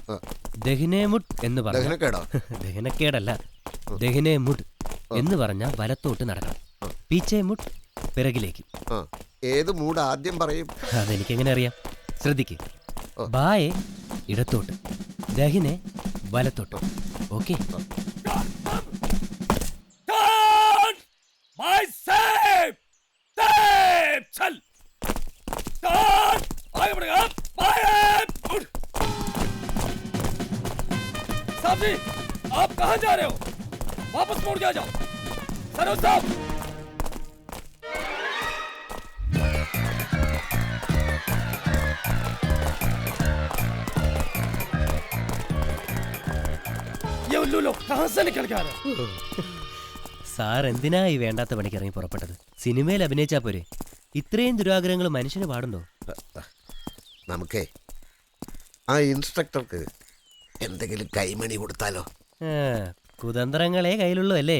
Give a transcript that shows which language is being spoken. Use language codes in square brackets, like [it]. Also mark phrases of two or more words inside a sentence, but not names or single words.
[ml] ദഹിനേമുട്ട് എന്ന് പറഞ്ഞാൽ ദഹനക്കേടല്ല, ദഹിനേമുട്ട് എന്ന് പറഞ്ഞാൽ വലത്തോട്ട് നടക്കണം. പീച്ചേമുട്ട് പിറകിലേക്ക്. ഏത് മൂഡ് ആദ്യം പറയും? അതെനിക്കെങ്ങനെ അറിയാം? ശ്രദ്ധിക്ക്. ബായെ ഇടത്തോട്ട്, ദഹിനെ വലത്തോട്ട്. ഓക്കെ? [hi] साहब जी, आप कहाँ जा रहे हो? वापस मोड़ के आ जाओ। सरोज साहब, ये उल्लू लोग कहाँ से निकल के आ रहे हैं? [ml] സാർ എന്തിനാ ഈ വേണ്ടാത്ത പണിക്ക് ഇറങ്ങി പുറപ്പെട്ടത്? സിനിമയിൽ അഭിനയിച്ചാ പോരെ? ഇത്രയും ദുരാഗ്രഹങ്ങൾ മനുഷ്യന് പാടുണ്ടോ? നമുക്കേ ആ ഇൻസ്ട്രക്ടർക്ക് എന്തെങ്കിലും കൈമണി കൊടുത്താലോ? കുതന്ത്രങ്ങളെ കയ്യിലുള്ളൂ അല്ലേ?